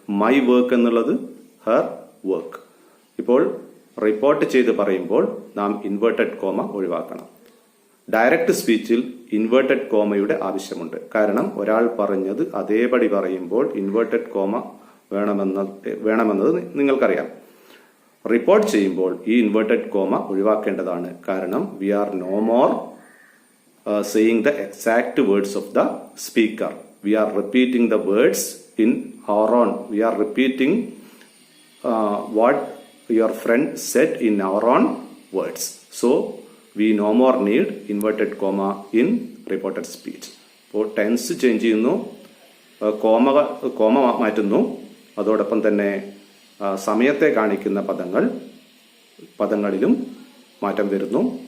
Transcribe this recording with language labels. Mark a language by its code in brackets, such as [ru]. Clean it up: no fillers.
[en] my work [ml] എന്നുള്ളത് [en] Her work. [ml] ഇപ്പോൾ report ചെയ്ത് പറയുമ്പോൾ നാം ഇൻവേർട്ടഡ് കോമ ഒഴിവാക്കണം. ഡയറക്റ്റ് സ്പീച്ചിൽ ഇൻവേർട്ടഡ് കോമയുടെ ആവശ്യമുണ്ട്. കാരണം ഒരാൾ പറഞ്ഞത് അതേപടി പറയുമ്പോൾ ഇൻവേർട്ടഡ് കോമ വേണമെന്നത് നിങ്ങൾക്കറിയാം. റിപ്പോർട്ട് ചെയ്യുമ്പോൾ ഈ ഇൻവേർട്ടഡ് കോമ ഒഴിവാക്കേണ്ടതാണ്. കാരണം [en] We are no more saying the exact words of the speaker. We are repeating the words in our own. We are repeating what your friend said in our own words. So we no more need inverted comma in reported speech. [ml] അപ്പോൾ tense change ചെയ്യുന്നു, comma മാറ്റുന്നു, അതോടൊപ്പം തന്നെ സമയത്തെ കാണിക്കുന്ന പദങ്ങളിലും മാറ്റം വരുന്നു.